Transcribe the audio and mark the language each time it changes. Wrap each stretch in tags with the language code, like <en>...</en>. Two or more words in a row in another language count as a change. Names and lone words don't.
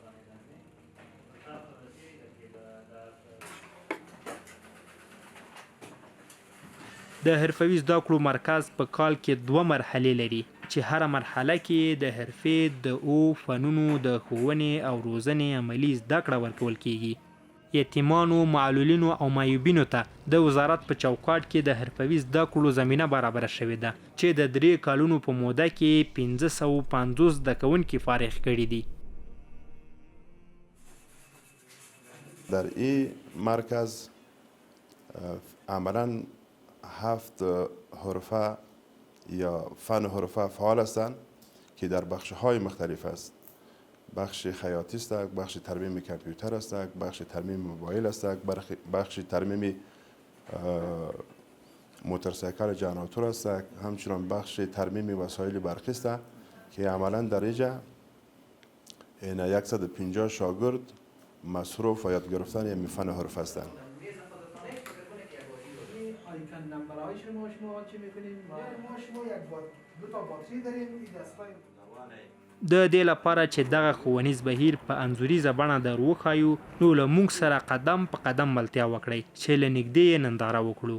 <ps>د حرفوي زده کړو مرکز په کال کې 2 مرحلې لري چې هره مرحله کې د حرفې د فنونو د ښوونې او روزنې عملي زده کړه ورکول کیږي. یتیمانو، معلولینو او معیوبینو ته د وزارت په چوکاټ کې د حرفوي زده کړو زمینه برابره شوې ده چې د 3 کالونو په موده کې 550 زده کوونکي فارغ کړي دي.</ps> <fa>در این مرکز عملاً 7 حرفه یا فن حرفه فعال هستند که در بخش‌های مختلف است. بخش خیاطی است، بخش ترمیم کامپیوتر است، بخش ترمیم موبایل است، بخش ترمیم موتورسیکل جنراتور است، همچنین بخش ترمیم وسایل برقی است که عملا در اینجا 150 شاگرد مصروف و یاد گرفتن این فن حرفه هستند.</fa> <ps>د دې لپاره چې دغه ښوونیز بهیر په انځوریزه بڼه در وښایو نو له موږ سره قدم په قدم ملتیا وکړئ چې له نږدې یې ننداره وکړو.</ps>